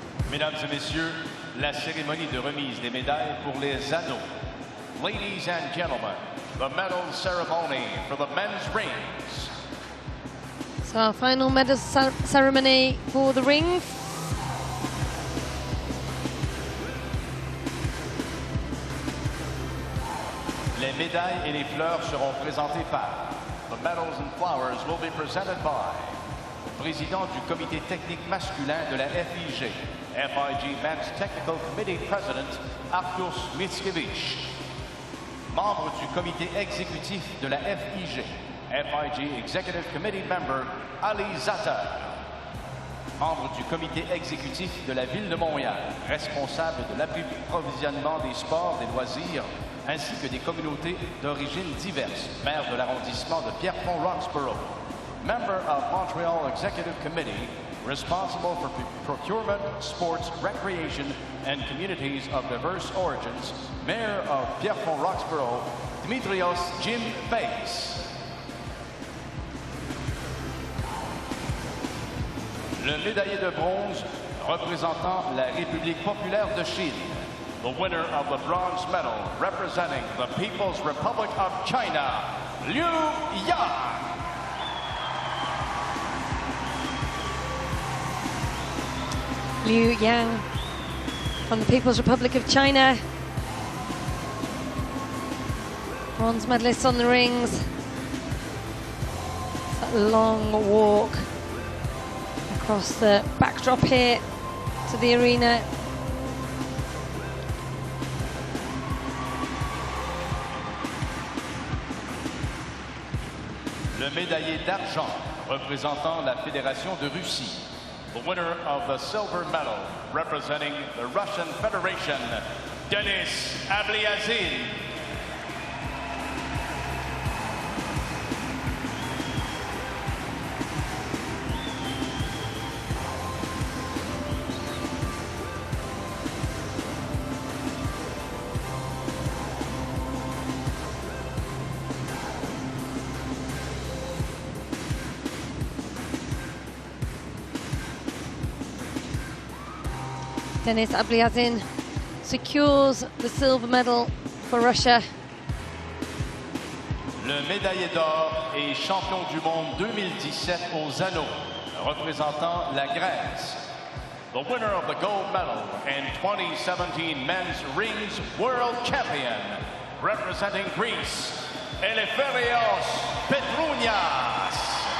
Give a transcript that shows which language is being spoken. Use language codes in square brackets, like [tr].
[fr] Mesdames et messieurs, la cérémonie de remise des médailles pour les anneaux. [en] Ladies and gentlemen, the medal ceremony for the men's rings. So our final medal ceremony for the rings. [fr] Les médailles et les fleurs seront présentées par. [en] The medals and flowers will be presented by. [fr] Président du comité technique masculin de la FIG, [en] FIG Men's Technical Committee President [fr] Artur Mickiewicz. Membre du comité exécutif de la FIG, [en] FIG Executive Committee Member [fr] Ali Zatter. Membre du comité exécutif de la Ville de Montréal, responsable de l'approvisionnement des sports, des loisirs, ainsi que des communautés d'origine diverses, maire de l'arrondissement de Pierrefonds-Roxborough. [en] Member of Montreal Executive Committee, responsible for procurement, sports, recreation, and communities of diverse origins, Mayor of Pierrefonds-Roxborough, Dimitrios Jim Face. [fr] Le médaillé de bronze représentant la République populaire de Chine. [en] The winner of the bronze medal representing the People's Republic of China, Liu Yang. Liu Yang from the People's Republic of China. Bronze medalist on the rings. That long walk across the backdrop here to the arena. [fr] Le médaillé d'argent représentant la Fédération de Russie. [en] The winner of the silver medal representing the Russian Federation, Denis Abliazin. Denis Abliazin secures the silver medal for Russia. [fr] Le médaillé d'or et champion du monde 2017 aux anneaux, représentant la Grèce. [en] The winner of the gold medal and 2017 Men's Rings World Champion, representing Greece, Eleftherios Petrounias.